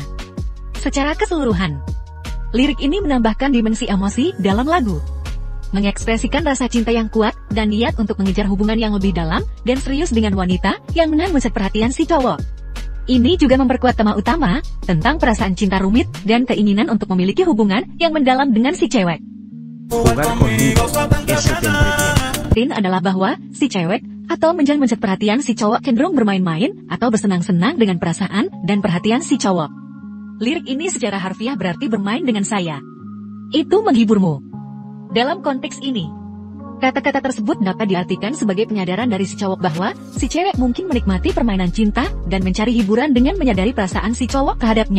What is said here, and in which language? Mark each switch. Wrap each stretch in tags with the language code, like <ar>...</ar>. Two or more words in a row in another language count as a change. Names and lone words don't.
<id>Secara keseluruhan, lirik ini menambahkan dimensi emosi dalam lagu, mengekspresikan rasa cinta yang kuat dan niat untuk mengejar hubungan yang lebih dalam dan serius dengan wanita yang menarik perhatian si cowok. Ini juga memperkuat tema utama tentang perasaan cinta rumit dan keinginan untuk memiliki hubungan yang mendalam dengan si cewek.</id> <es>Jugar conmigo, eso te entretiene.</es> <id>Adalah bahwa si cewek atau menjadi perhatian si cowok cenderung bermain-main atau bersenang-senang dengan perasaan dan perhatian si cowok. Lirik ini secara harfiah berarti bermain dengan saya. Itu menghiburmu. Dalam konteks ini, kata-kata tersebut dapat diartikan sebagai penyadaran dari si cowok bahwa si cewek mungkin menikmati permainan cinta dan mencari hiburan dengan menyadari perasaan si cowok terhadapnya.</id>